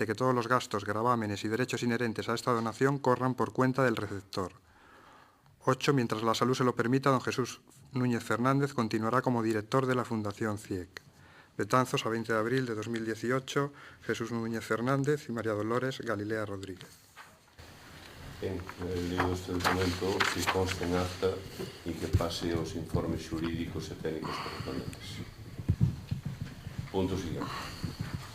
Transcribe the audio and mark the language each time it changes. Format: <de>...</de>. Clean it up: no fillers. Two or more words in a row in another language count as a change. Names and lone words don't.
<es>Que todos los gastos, gravámenes y derechos inherentes a esta donación corran por cuenta del receptor. 8. Mientras la salud se lo permita, don Jesús Núñez Fernández continuará como director de la Fundación CIEC. Betanzos, a 20 de abril de 2018, Jesús Núñez Fernández y María Dolores Galilea Rodríguez.</es> <gl>Ben, leído este documento, que conste en acta e que pase aos informes xurídicos e técnicos correspondentes.</gl> <es>Punto siguiente.</es>